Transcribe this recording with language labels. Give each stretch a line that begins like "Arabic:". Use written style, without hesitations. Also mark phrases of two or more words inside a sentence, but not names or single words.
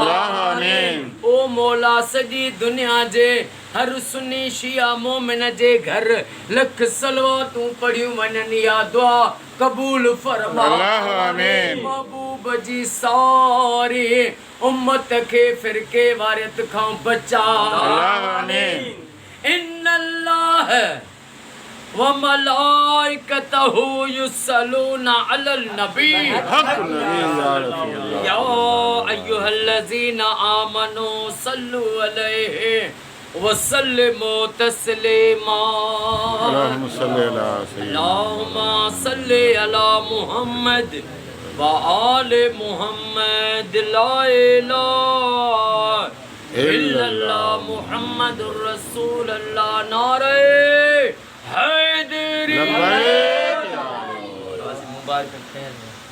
Sindhi: ओ मौला सॼी दुनिया जे हर सुन्नी शिया मोमिन जे घर लख सलवातूं पढ़ियूं वञनि, या दुआ क़बूल फरमा। महबूब जी सारी उम्मत खे फिरके वारियत खां बचा।
Arabic: إن الله وملائكته يصلون على النبي يا أيها الذين آمنوا صلوا عليه وسلموا تسليما. اللهم صل على محمد وآل محمد. لا إله إلا الله محمد رسول الله.
Urdu: نعرۂ حیدری مبارک کرتے ہیں.